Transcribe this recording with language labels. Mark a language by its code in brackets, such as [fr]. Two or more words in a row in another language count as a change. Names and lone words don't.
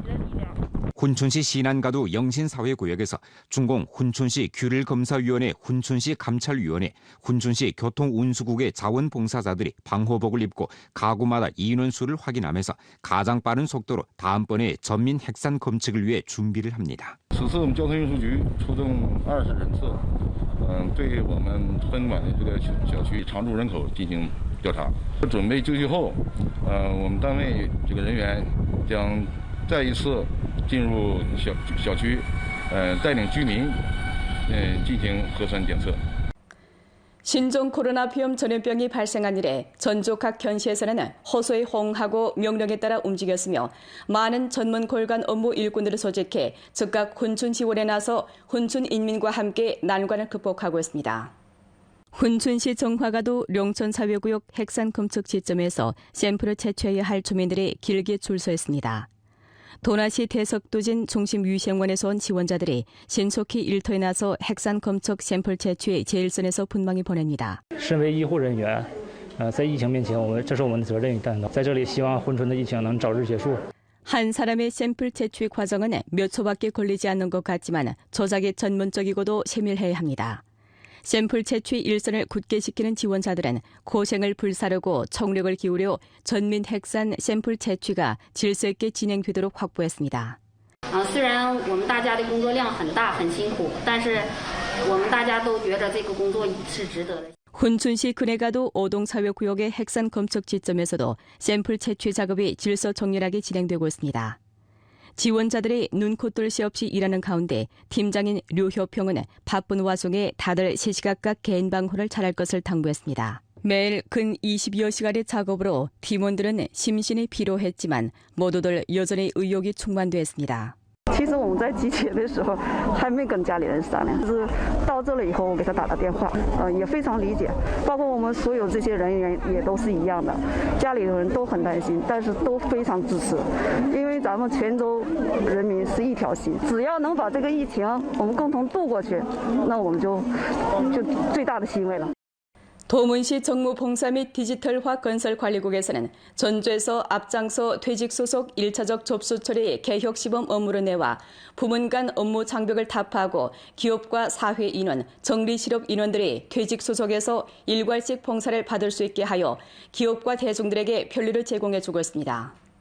[ko] 훈춘시 신안가도 영신사회구역에서 중공 훈춘시 규율검사위원회 훈춘시 감찰위원회 훈춘시 교통운수국의 자원봉사자들이 방호복을 입고 가구마다 인원수를 확인하면서 가장 빠른 속도로 다음번에 전민 핵산 검측을 위해 준비를 합니다. [zh] 此次我们交通运输局出动20人次，对我们分管的这个小区常住人口进行调查。准备就绪后，我们单位这个人员将再一次进入小区，带领居民，进行核酸检测。 [ko] 신종 코로나 비염 전염병이 발생한 이래 전주 각 현시에서는 호소에 호응하고 명령에 따라 움직였으며 많은 전문 골간 업무 일꾼들을 소집해 즉각 훈춘 지원에 나서 훈춘 인민과 함께 난관을 극복하고 있습니다. 훈춘시 정화가도 룡천사회구역 핵산 검측 지점에서 샘플을 채취해야 할 주민들이 길게 줄 서 있습니다. 도나시 대석도진 중심위생원에서 온 지원자들이 신속히 일터에 나서 핵산 검측 샘플 채취 제일선에서 분망이 보냅니다. [zh] 身为医护人员，在疫情面前，这是我们的责任与担当。在这里，希望珲春的疫情能早日结束。 [ko] 한 사람의 샘플 채취 과정은 몇 초밖에 걸리지 않는 것 같지만 조작이 전문적이고도 세밀해야 합니다. 샘플 채취 일선을 굳게 지키는 지원자들은 고생을 불사르고 총력을 기울여 전민 핵산 샘플 채취가 질서 있게 진행되도록 확보했습니다. [zh] 虽然我们大家的工作量很大很辛苦，但是我们大家都觉得这个工作是值得的。 [ko] 훈춘시 근해가도 오동사회구역의 핵산 검측 지점에서도 샘플 채취 작업이 질서 정렬하게 진행되고 있습니다. 지원자들이 눈코 뜰 새 없이 일하는 가운데 팀장인 류효평은 바쁜 와중에 다들 시시각각 개인 방호를 잘할 것을 당부했습니다. 매일 근 20여 시간의 작업으로 팀원들은 심신이 피로했지만 모두들 여전히 의욕이 충만돼 있습니다. [zh] 其实我们在集结的时候还没跟家里人商量，就是到这了以后我给他打了电话，也非常理解，包括我们所有这些人员也都是一样的，家里的人都很担心，但是都非常支持，因为咱们泉州人民是一条心，只要能把这个疫情我们共同度过去，那我们就最大的欣慰了。 [ko] 도문시 정무봉사 및 디지털화 건설관리국에서는 전주에서 앞장서 퇴직 소속 1차적 접수 처리 개혁 시범 업무를 내와 부문 간 업무 장벽을 타파하고 기업과 사회 인원, 정리 실업 인원들이 퇴직 소속에서 일괄식 봉사를 받을 수 있게 하여 기업과 대중들에게 편리를 제공해 주고 있습니다.